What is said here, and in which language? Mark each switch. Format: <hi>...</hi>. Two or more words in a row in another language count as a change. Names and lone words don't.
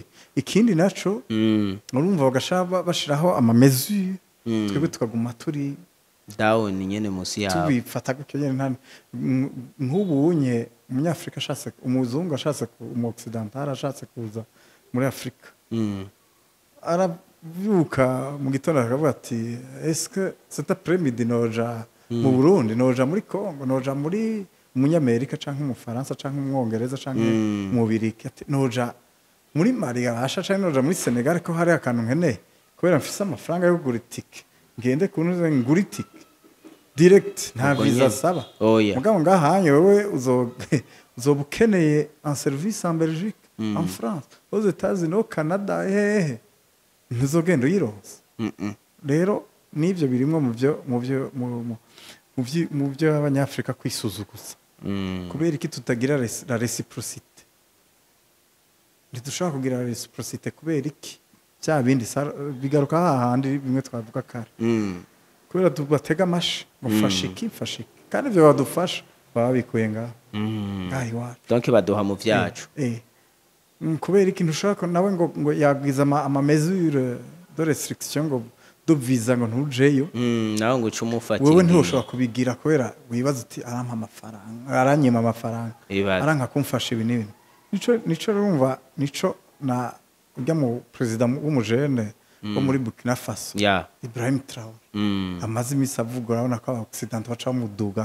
<rn>ikindi naco urumva bagashaba bashiraho ama mesure twebwe tukaguma turi down nyene musi yabo tubifata gutyo nyene nk'ubunye umunyafrika ashatse umuzungu ashatse mu occidental ashatse kuza muri Afrika aravyuka mu gitondo akavuga ati</rn> <fr>est-ce que cet après-midi</fr> <rn>noja mu Burundi noja muri Congo noja muri umunyamerika canke mu Faransa canke mu Mwongereza canke mu Biriki ati noja muri Mali abasha canke noja muri Senegal ko hari akantu nkene kubera mfise amafaranga yo kugura itike ngende kunuze ngura itike direct nta visa saba mugabo ngahanye wewe uzobukeneye</rn> <fr>en service en Belgique en France aux États-Unis au Canada</fr> <rn>ntuzogenda uyironse rero nivyo birimwo mu byo abanyafrika kwisuzuguza kubera iki tutagira</rn> <fr>la réciprocité</fr> <rn>ntidushobora kugira</rn> <fr>la réciprocité</fr> <rn>kubera iki bya bindi bigaruka hahandi bimwe twavuga kare kubera tubatega amashi mufashe iki kandi ibyo badufasha baba bikuye ngaho iwacu donc baduha mu vyacu kubera iki ntushaka nawe ngo yagwiza ama</rn> <fr>mesure de restriction</fr> <rn>ngo do visa ngo ntujeyo nawe ngo ucumufatira wewe ntushobora kubigira kubera wibaza uti arampa amafaranga aranyima amafaranga aranka kumfasha ibi n'ibintu nico urumva nico na ujya mu president w'umujene wo muri Burkina Faso Ibrahim Traoré amaze imisi avuga urabona ko abaccident baca muduga</rn>